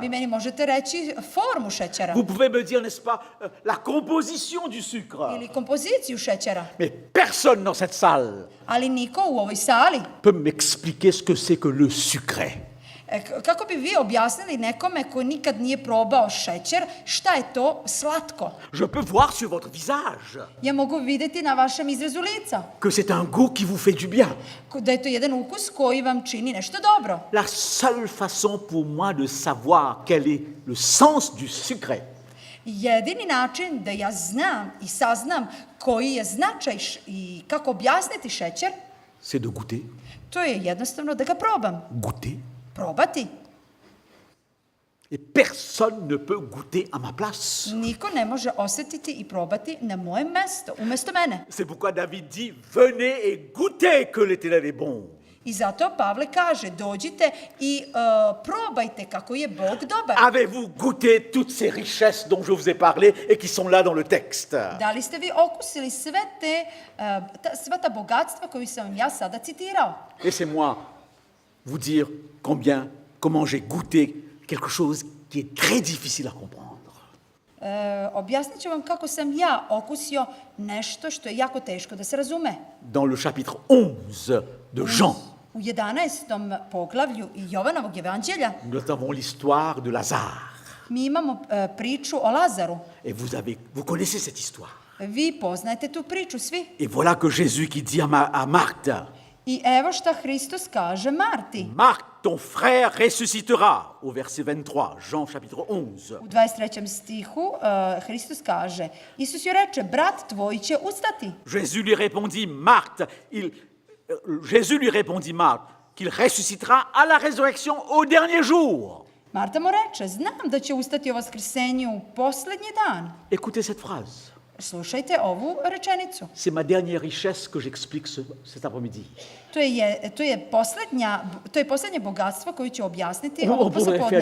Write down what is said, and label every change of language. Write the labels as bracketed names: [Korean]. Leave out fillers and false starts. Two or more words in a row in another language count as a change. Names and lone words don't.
[Serbian] vi meni možete reći formu šećera [French] Vous pouvez me dire, n'est-ce pas, la composition du sucre. [Serbian] ili kompoziciju šećera, [French] Mais personne dans cette salle [Serbian] ali niko u ovoj sali. [French] peut m'expliquer ce que c'est que le sucré. [Serbian] Kako bi vi objasnili nekome ko nikad nije probao šećer, šta je to slatko? [French] Je peux voir sur votre visage [Serbian] Ja mogu videti na vašem izrazu lica [French] que c'est un goût qui vous fait du bien. [Serbian] da je to jedan ukus koji vam čini nešto dobro. [French] La seule façon pour moi de savoir quel est le sens du sucré, [Serbian] Jedini način da ja znam i saznam koji je značaj i kako objasniti šećer, [French] c'est de goûter, [Serbian] to je jednostavno da ga probam. [French] goûter. [Serbian] Probati. [French] Et personne ne peut goûter à ma place. [Serbian] Niko ne može osjetiti i probati na mojem mesto, umjesto mene. [French] C'est pourquoi David dit, venez et goûtez que l'Éternel est bon. [Serbian] I zato Pavle kaže, dođite i probajte kako je Bog dobar. [French] Avez-vous goûté toutes ces richesses dont je vous ai parlé et qui sont là dans le texte? [Serbian] Da li ste vi okusili sva ta bogatstva koju sam vam ja sada citirao? [French] Laissez-moi vous dire comment j'ai goûté quelque chose qui est très difficile à comprendre. [Serbian] Objasnit ću vam kako sam ja okusio nešto što je jako teško da se razume. [French] Dans le chapitre 11 de Jean, [Serbian] U 11. poglavlju Jovanovog evanđelja [French] nous avons l'histoire de Lazare. [Serbian] mi imamo priču o Lazaru. [French] Et vous connaissez cette histoire. [Serbian] Vi poznajete tu priču svi. [French] Et voilà que Jésus qui dit à Marthe, [Serbian] I evo šta Hristos kaže Marti. [French] Marthe, ton frère ressuscitera, au verset 23, Jean chapitre 11. [Serbian] U 23. stihu Hristos kaže, Isus joj reče, brat tvoj će ustati. [French] Jésus lui répondit, Marthe, qu'il ressuscitera à la résurrection au dernier jour. [Serbian] Marta mu reče, znam da će ustati o vaskrsenju u poslednji dan. [French] Écoutez cette phrase. [Serbian] Slušajte ovu rečenicu. [French] C'est ma dernière richesse que j'explique cet après-midi. [Serbian] To je poslednje bogatstvo koje ću objasniti [French] On [Serbian] ovog [French] pourrait faire